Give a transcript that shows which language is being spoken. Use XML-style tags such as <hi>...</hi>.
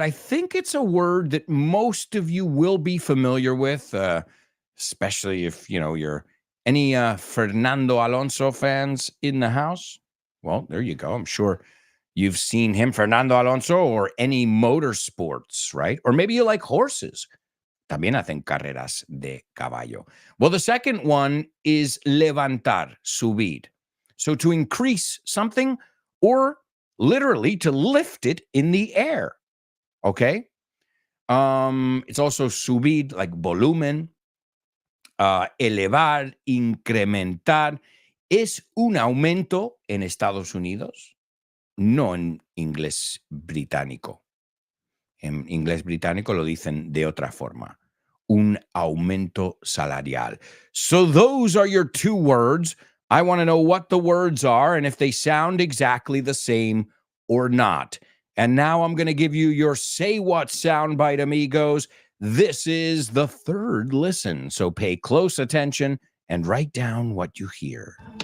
<en>I think it's a word that most of you will be familiar with, especially if, you're any Fernando Alonso fans in the house. Well, there you go. I'm sure you've seen him, Fernando Alonso, or any motorsports, right? Or maybe you like horses.</en> <es>También hacen carreras de caballo.</es> <en>Well, the second one is</en> <es>levantar, subir.</es> <en>So to increase something or literally to lift it in the air. Okay? It's also subir, like volumen.</en> <es>Elevar, incrementar. Es un aumento en Estados Unidos, no en inglés británico. En inglés británico lo dicen de otra forma. Un aumento salarial.</es> <en>So those are your two words. I want to know what the words are and if they sound exactly the same or not. And now I'm going to give you your Say What soundbite, amigos. This is the third listen. So pay close attention and write down what you hear.</en>